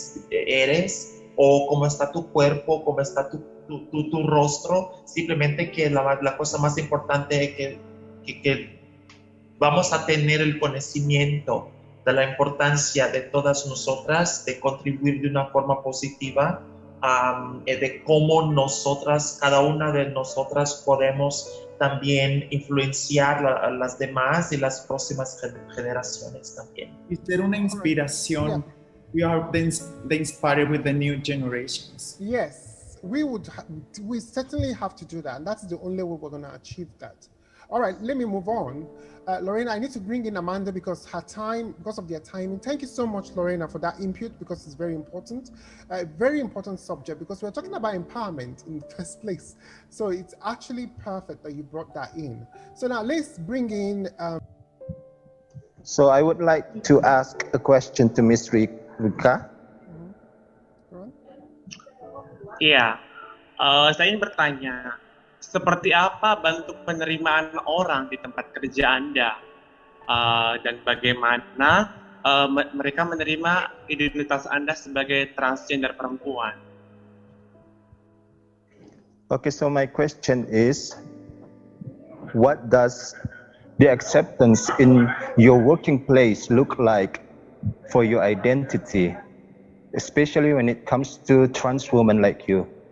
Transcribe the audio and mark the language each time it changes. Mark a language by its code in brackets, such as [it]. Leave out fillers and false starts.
[es] eres o cómo está tu cuerpo, cómo está tu rostro, simplemente que la cosa más importante es que vamos a tener el conocimiento de la importancia de todas nosotras, de contribuir de una forma positiva, de cómo nosotras, cada una de nosotras podemos también influenciar a las demás y las próximas generaciones también. Y ser una inspiración. [en] Yeah. We are the inspired with the new generations. Yes, we certainly have to do that, and that's the only way we're going to achieve that. All right, let me move on. Lorena, I need to bring in Amanda because of their timing. Thank you so much, Lorena, for that input because it's very important. A very important subject because we're talking about empowerment in the first place. So it's actually perfect that you brought that in. So now let's bring in... So I would like to ask a question to Ms. Rika. [id] Iya, saya ingin bertanya, seperti apa bentuk penerimaan orang di tempat kerja Anda dan bagaimana mereka menerima identitas Anda sebagai transgender perempuan? [en] Okay, so my question is, what does the acceptance in your working place look like for your identity, especially when it comes to trans women like you?